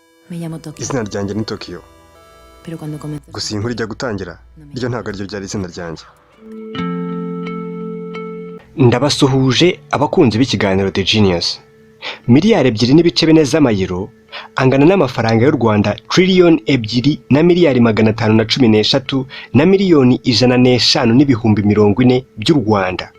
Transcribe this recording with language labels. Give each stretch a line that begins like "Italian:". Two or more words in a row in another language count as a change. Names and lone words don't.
Spanish: Me llamo Tokio.
Kinyarwanda: Izina ryanjye ni Tokio.
Spanish: Pero cuando comenzó.
Kinyarwanda: Gusa iyi nkuru ijya gutangira, ryo ntabwo ariryo ryari izina ryanjye. Ndabasuhuje abakunzi b'ikiganiro The Genius. Miliyari 2.4 z'amayero angana n'amafaranga y'u Rwanda trillion 2 na miliyari 513 na miliyoni 105 n'ibihumbi 40 by'u Rwanda.